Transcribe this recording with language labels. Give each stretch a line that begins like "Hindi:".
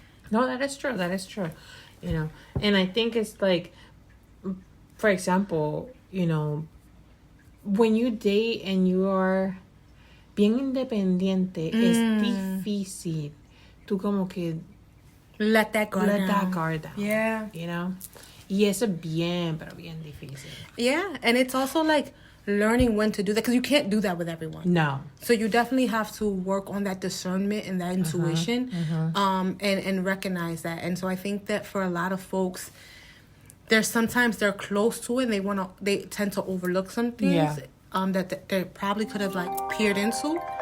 English: No, that is true. That is true. You know, and I think it's like, for example, you know, when you date and you are
Spanish: bien independiente, es difícil. Tú como que
English: Let that guard let down. that guard down. Yeah. You know?
Spanish: Y eso es bien, pero bien difícil.
English: Yeah. And it's also like learning when to do that, because you can't do that with everyone. No. So you definitely have to work on that discernment and that intuition, and recognize that. And so I think that for a lot of folks, sometimes they're close to it and they tend to overlook some things that they probably could have like peered into.